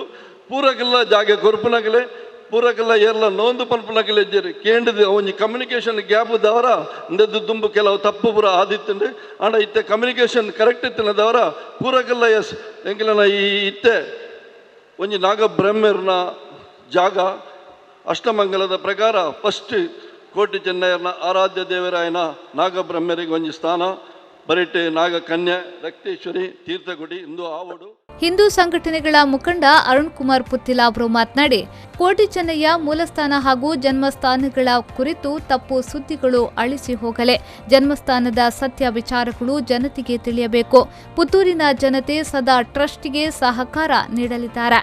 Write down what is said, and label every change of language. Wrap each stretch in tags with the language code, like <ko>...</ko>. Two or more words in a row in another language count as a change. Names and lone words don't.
<tcy>ಪೂರಕ್ಕೆಲ್ಲ ಜಾಗೆ ಕೊರ್ಪುನಗಲೆ ಪೂರಕ್ಕೆಲ್ಲ ಏರ್ಲ ನೋಂದು ಪನ್ಪುನಗಲೆ ಇದ್ದೀರಿ ಕೇಂದ್ರದ ಒಂಜಿ</tcy> <en>communication gap</en> <tcy>ದವರ ಇಂದದ್ದು ದುಂಬು ಕೆಲವು ತಪ್ಪು ಪೂರ ಆದಿತ್ತಂಡು ಆಂಡ ಇತ್ತೆ</tcy> <en>communication correct</en> <tcy>ಇತ್ತಿನದವರ ಪೂರಕ್ಕೆಲ್ಲ ಎಸ್ ಎಂಕಿಲನ ಈ ಇತ್ತೆ ಒಂಜಿ ನಾಗ ಬ್ರಹ್ಮರ್ನ ಜಾಗ ಅಷ್ಟಮಂಗಲದ ಪ್ರಕಾರ ಫಸ್ಟ್ ಕೋಟಿ ಚೆನ್ನಯ್ಯನ ಆರಾಧ್ಯ ದೇವರಾಯನ ನಾಗ ಬ್ರಹ್ಮರಿಗೆ ಒಂಜಿ ಸ್ಥಾನ ಬರಿಟೆ ನಾಗ ಕನ್ಯೆ ರಕ್ತೇಶ್ವರಿ ತೀರ್ಥಗುಡಿ ಇಂದು ಆವಡು.</tcy> <kn>ಹಿಂದೂ ಸಂಘಟನೆಗಳ ಮುಖಂಡ ಅರುಣ್ ಕುಮಾರ್ ಪುತ್ತಿಲ ಅವರು ಮಾತನಾಡಿ, ಕೋಟಿ ಚೆನ್ನಯ್ಯ ಮೂಲಸ್ಥಾನ ಹಾಗೂ ಜನ್ಮಸ್ಥಾನಗಳ ಕುರಿತು ತಪ್ಪು ಸುದ್ದಿಗಳು ಅಳಿಸಿ ಹೋಗಲೆ. ಜನ್ಮಸ್ಥಾನದ ಸತ್ಯ ವಿಚಾರಗಳು ಜನತೆಗೆ ತಿಳಿಯಬೇಕು. ಪುತ್ತೂರಿನ ಜನತೆ ಸದಾ ಟ್ರಸ್ಟ್ಗೆ ಸಹಕಾರ ನೀಡಲಿದ್ದಾರೆ.</kn>